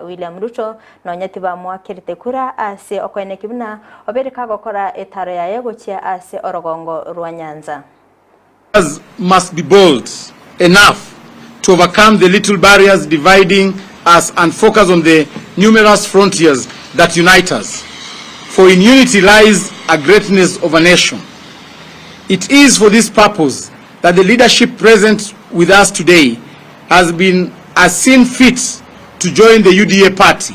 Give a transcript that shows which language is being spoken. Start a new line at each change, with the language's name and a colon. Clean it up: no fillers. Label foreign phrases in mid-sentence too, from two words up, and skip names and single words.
Gusii: William Ruto nonyati bamwakirite kura ase okweneki buna obereka gokora etaro yaye gochia ase orogongo rwa Nyanza.
English: Must be bold enough to overcome the little barriers dividing us and focus on the numerous frontiers that unite us. For in unity lies a greatness of a nation. It is for this purpose that the leadership present with us today has seen fit to join the UDA party.